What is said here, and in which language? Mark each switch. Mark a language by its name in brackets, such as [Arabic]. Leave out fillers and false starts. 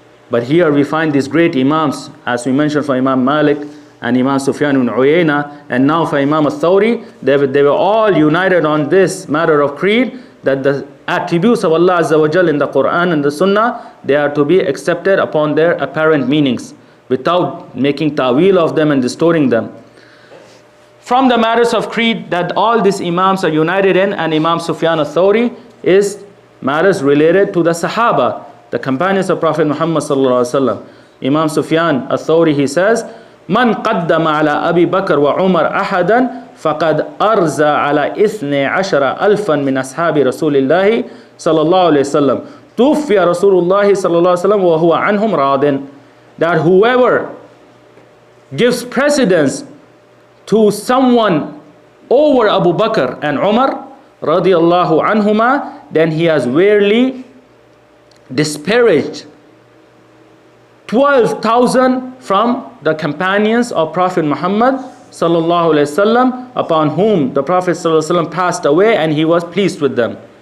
[English] But here we find these great Imams, as we mentioned for Imam Malik and Imam Sufyan ibn Uyayna, and now for Imam al-Thawri, they were all united on this matter of creed, that the attributes of Allah Azza wa Jal in the Quran and the Sunnah, they are to be accepted upon their apparent meanings, without making ta'wil of them and distorting them. From the matters of creed that all these Imams are united in, and Imam Sufyan al-Thawri, is matters related to the Sahaba, the companions of Prophet Muhammad sallallahu alaihi wasallam. [Arabic] Imam Sufyan al-Thawri, [English] he says, [Arabic] من قدم على أبي بكر وعمر أحدا فقد أرزى على 12,000 من أصحاب رسول الله صلى الله عليه وسلم توفي رسول الله صلى الله عليه وسلم وهو عنهم راضٍ. [English] That whoever gives precedence to someone over Abu Bakr and Umar radiallahu anhuma, then he has rarely disparaged 12,000 from the companions of Prophet Muhammad sallallahu alaihi wasallam, upon whom the Prophet sallallahu alaihi wasallam passed away, and he was pleased with them.